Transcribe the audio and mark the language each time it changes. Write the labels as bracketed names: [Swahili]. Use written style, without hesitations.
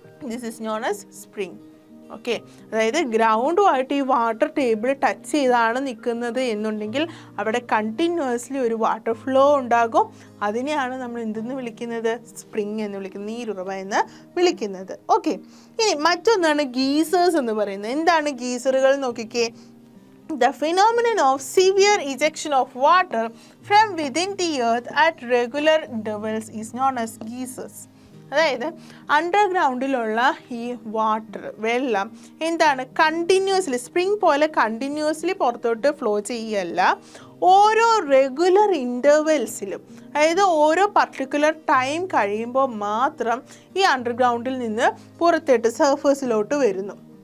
[English] This is known as spring. [Malayalam] Okay, അതായത് ഗ്രൗണ്ടുമായിട്ട് ഈ water table touch ചെയ്താണ് നിൽക്കുന്നത് എന്നുണ്ടെങ്കിൽ അവിടെ കണ്ടിന്യൂസ്ലി ഒരു വാട്ടർ ഫ്ലോ ഉണ്ടാകും. അതിനെയാണ് നമ്മൾ എന്തെന്ന് വിളിക്കുന്നത്? സ്പ്രിംഗ് എന്ന് വിളിക്കുന്നത്, നീരുറവ എന്ന് വിളിക്കുന്നത്. ഓക്കെ, ഇനി മറ്റൊന്നാണ് ഗീസേഴ്സ് എന്ന് പറയുന്നത്. എന്താണ് ഗീസറുകൾ നോക്കിക്കേ. [English] The phenomenon of severe ejection of water from within the earth at regular intervals is known as geysers. [Malayalam] അതായത് അണ്ടർഗ്രൗണ്ടിലുള്ള ഈ വാട്ടർ, വെള്ളം എന്താണ്? കണ്ടിന്യൂസ്ലി, സ്പ്രിംഗ് പോലെ കണ്ടിന്യൂസ്ലി പുറത്തോട്ട് ഫ്ലോ ചെയ്യല്ല, ഓരോ റെഗുലർ ഇൻ്റർവെൽസിലും, അതായത് ഓരോ പർട്ടിക്കുലർ ടൈം കഴിയുമ്പോൾ മാത്രം ഈ അണ്ടർഗ്രൗണ്ടിൽ നിന്ന് പുറത്തോട്ട് സർഫസിലോട്ട് വരുന്നു.